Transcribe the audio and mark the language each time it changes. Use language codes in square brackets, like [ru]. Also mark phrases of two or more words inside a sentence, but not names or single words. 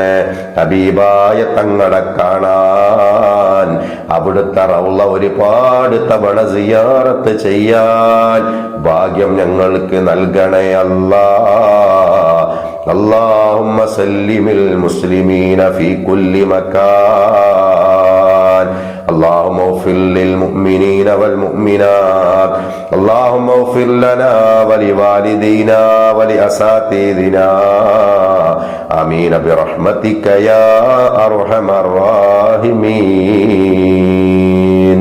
[ml] ഹബീബായ തങ്ങളെ കാണാൻ അവിടുത്തെ റൗള ഒരുപാട് തവണ സിയാറത്ത് ചെയ്യാൻ ഭാഗ്യം ഞങ്ങൾക്ക് നൽകണേ അല്ലാ. [ar] اللهم سلم المسلمين في كل مكان. اللهم اغفر للمؤمنين والمؤمنات. اللهم اغفر لنا ولوالدينا ولأساتذتنا. آمين برحمتك يا أرحم الراحمين.